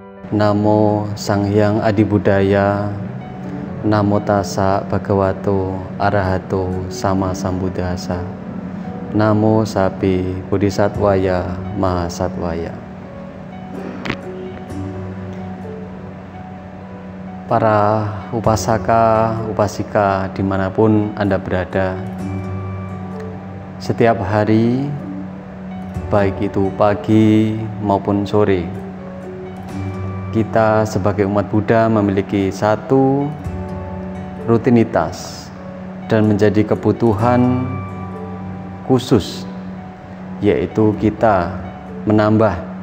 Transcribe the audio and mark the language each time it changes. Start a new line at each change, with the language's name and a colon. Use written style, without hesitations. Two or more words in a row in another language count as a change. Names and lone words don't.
Pali: Namo Sang Hyang Adibudaya. Namo Tassa Bhagavato Arahato Sama Sambuddhassa. Namo Sapi Bodhisattvaya Mahasattvaya.
Indonesian: Para upasaka, upasika dimanapun Anda berada, setiap hari, baik itu pagi maupun sore, kita sebagai umat Buddha memiliki satu rutinitas dan menjadi kebutuhan khusus, yaitu kita menambah